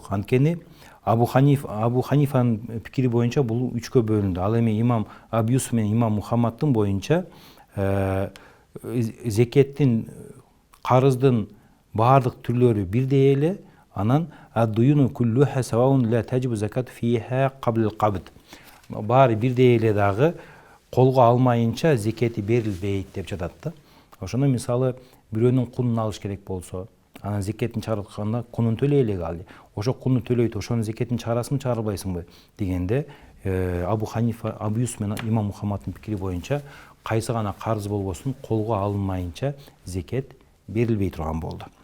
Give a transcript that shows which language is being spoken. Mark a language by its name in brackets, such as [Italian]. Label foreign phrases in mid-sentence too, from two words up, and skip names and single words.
[Kyrgyz] Анткени Абу Ханифанын пикири боюнча бул үчкө бөлүндү. Ал эми имам Абу Юсуф менен имам Мухаммаддын боюнча зекеттин, карыздын баардык түрлөрү бирдей эле. [Arabic] Анан الديون كلها سواء لا تجب الزكاة فيها قبل القبض. [Kyrgyz] Баары бирдей эле дагы колго алмайынча зекети берилбейт деп жатат да. Ошондо мисалы бирөөнүн кунун алыш керек болсо, анан зекетин чыгартканда кунун төлөй элек ал. Ошо кунну төлөйт, ошонун зекетин чыгарасыңбы, чыгарбайсыңбы дегенде, Абу Ханифа, Абу Юсуф менен имам Мухаммаддын пикири боюнча кайсы гана карыз болбосун колго алынмайынча зекет берилбей турган болду.